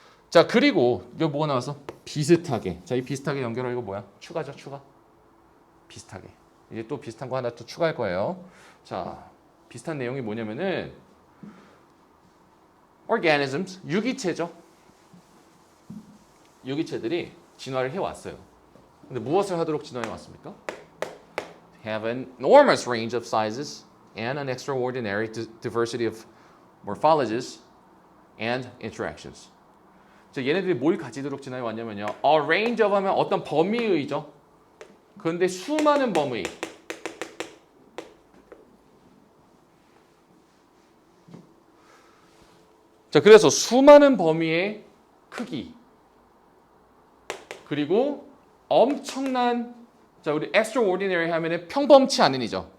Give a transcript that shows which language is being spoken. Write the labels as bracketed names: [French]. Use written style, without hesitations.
[Korean] 자 그리고 이거 뭐가 나왔어? 비슷하게. 자 이 비슷하게 연결할 이거 뭐야? 추가죠. 추가. 비슷하게. 이제 또 비슷한 거 하나 또 추가할 거예요. 자, 비슷한 내용이 뭐냐면은 organisms, 유기체죠. 유기체들이 진화를 해왔어요. 근데 무엇을 하도록 진화해 왔습니까? [English] Have an enormous range of sizes and an extraordinary diversity of morphologies and interactions. [Korean] 자, 얘네들이 뭘 가지도록 진화해 왔냐면요. [English] A range of [Korean] 하면 어떤 범위의죠. 그런데 수많은 범위. 자, 그래서 수많은 범위의 크기, 그리고 엄청난, 자 우리 extraordinary 하면은 평범치 않은이죠.